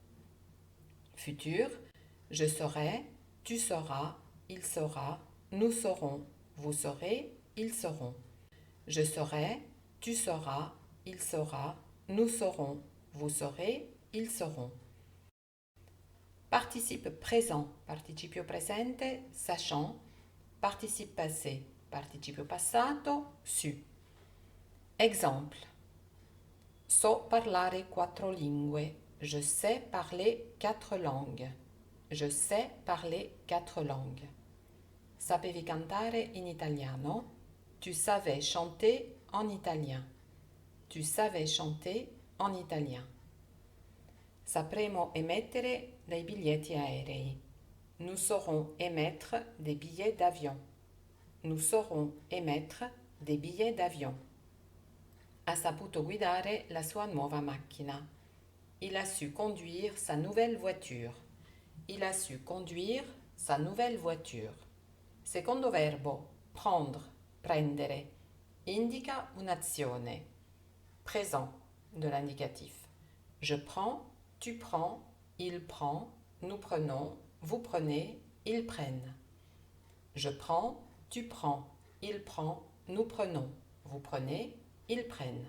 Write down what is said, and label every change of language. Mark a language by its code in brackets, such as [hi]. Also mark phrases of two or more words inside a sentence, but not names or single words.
[fr] Futur, je saurai, tu sauras, il saura, nous saurons, vous saurez, ils sauront. Je saurai, tu sauras, il saura, nous saurons, vous saurez, ils sauront. Participe présent, [it] participio presente, [fr] sachant. Participe passé, [it] participio passato, su. Exemple. So parlare 4 lingue. [fr] Je sais parler 4 langues. Je sais parler 4 langues. [it] Sapevi cantare in italiano? [fr] Tu savais chanter en italien. Tu savais chanter en italien. [it] Sapremo emettere dei biglietti aerei. [fr] Nous saurons émettre des billets d'avion. Nous saurons émettre des billets d'avion. [it] Ha saputo guidare la sua nuova macchina. [fr] Il a su conduire sa nouvelle voiture. Il a su conduire sa nouvelle voiture. [it] Secondo verbo, prendre, prendere, indica un'azione. [fr] Présent de l'indicatif. Je prends, tu prends, il prend, nous prenons, vous prenez, ils prennent. Je prends, tu prends, il prend, nous prenons, vous prenez, ils prennent.